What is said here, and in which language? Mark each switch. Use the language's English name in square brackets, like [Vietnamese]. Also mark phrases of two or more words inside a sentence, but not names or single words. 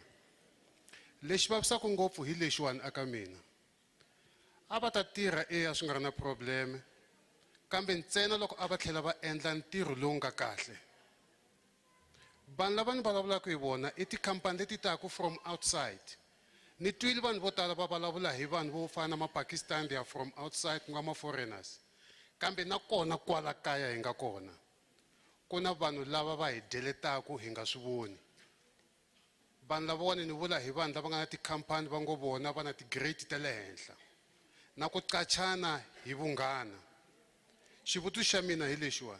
[Tsonga] Lexi vavisaka ngopfu hi lexiwani aka mina. A va ta tirha swi nga ri na probleme kambe ntsena loko a va tlhela va endla ntirho lowu nga kahle. Vanhu lava ni vulavulaka hi vona I tikhampani leti taku [English] from outside [Tsonga] Ni twile vanhu vo tala va vulavula hi vanhu vo fana na ma-Pakistan, [English] they are from outside, [Tsonga] ku nga ma-foreigners. Kambe na kona kwala kaya hi nga kona. Ku na vanhu lava va hi deletaku hi nga swi voni. Vanhu lavawani ni vula hi vanhu lava nga na tikhampani va ngo vona va na ti-grade ta le henhla. Na ku qachana hi vunghana. Xivutiso xa mina hi lexiwani.